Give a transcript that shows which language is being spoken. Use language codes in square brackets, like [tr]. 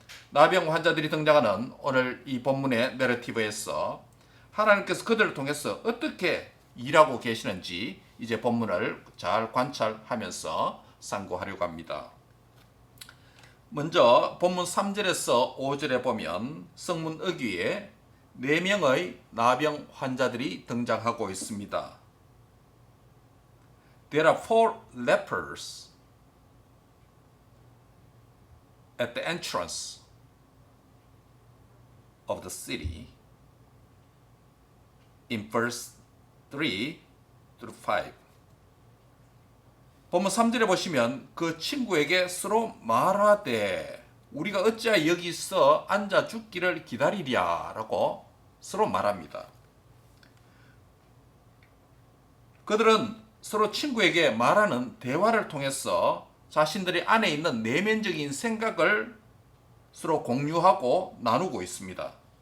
[ko] 나병 환자들이 등장하는 오늘 이 본문의 내러티브에서 하나님께서 그들을 통해서 어떻게 일하고 계시는지 이제 본문을 잘 관찰하면서 상고하려고 합니다. 먼저 본문 3절에서 5절에 보면 성문 어귀에 4명의 나병 환자들이 등장하고 있습니다. [en] There are 4 lepers at the entrance of the city in verse 3 through 5. [ko] 본문 3절에 보시면 그 친구에게 서로 말하되 우리가 어찌하여 여기서 앉아 죽기를 기다리랴 라고 서로 말합니다. 그들은 서로 친구에게 말하는 대화를 통해서 자신들의 안에 있는 내면적인 생각을 서로 공유하고 나누고 있습니다.